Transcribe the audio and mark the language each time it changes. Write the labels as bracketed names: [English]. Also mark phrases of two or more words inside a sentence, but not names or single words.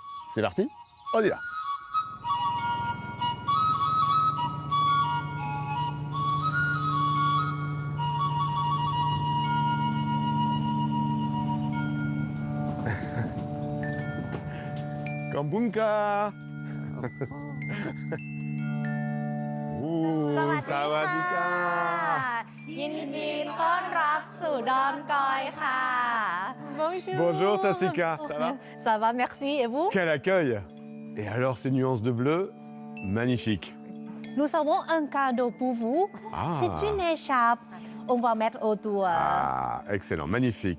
[French] C'est parti, on y va. Kambunka. [Thai] Sawadika. ยินดีต้อนรับสู่ดอนกอยค่ะ Bonjour. [French] Bonjour Tassika, ça va? Ça va, merci. Et vous? Quel accueil! Et alors ces nuances de bleu, magnifiques. Nous avons un cadeau pour vous. Ah. C'est une écharpe. On va mettre autour. Ah, excellent, magnifique.